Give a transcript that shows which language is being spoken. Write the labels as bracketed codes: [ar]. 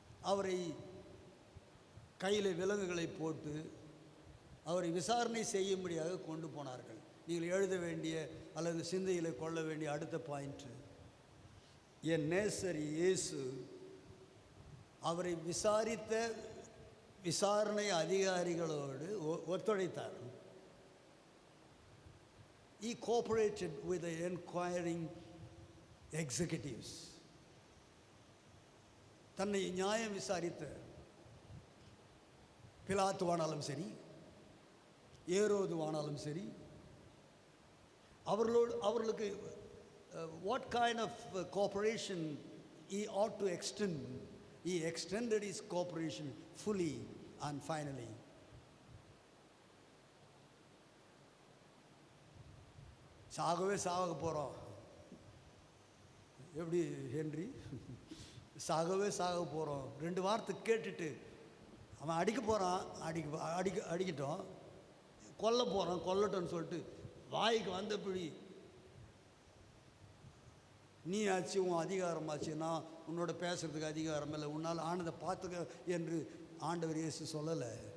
[ta] அவரை கையில் விலங்குகளை போட்டு அவரை விசாரணை செய்யும்படியாக கொண்டு போனார்கள். நீங்கள் எழுத வேண்டிய அல்லது சிந்தையில் கொள்ள வேண்டிய அடுத்த பாயிண்ட்டு, என் நேசர் இயேசு அவரை விசாரித்த விசாரணை அதிகாரிகளோடு ஒத்துழைத்தார். [en] He cooperated with the inquiring executives. [ta] தன்னை நியாயம் விசாரித்த பிலாத்துவானாலும் சரி, ஏரோதுவானாலும் சரி, அவர்களுக்கு [en] what kind of cooperation he ought to extend, he extended his cooperation fully and finally. [ta] சாகவே சாக போகிறோம், எப்படி ஹென்றி, சாகவே சாக போகிறோம், 2 வார்த்தை கேட்டுட்டு அவன் அடிக்க போகிறான், அடிக்கட்டும், கொல்ல போகிறான், கொல்லட்டோன்னு சொல்லிட்டு வாய்க்கு வந்தபடி நீ ஆச்சு, உன் அதிகாரமாச்சு, நான் உன்னோட பேசுகிறதுக்கு அதிகாரம் இல்லை, உன்னால் ஆனதை பார்த்துக்க என்று ஆண்டவர் இயேசு சொல்லலை.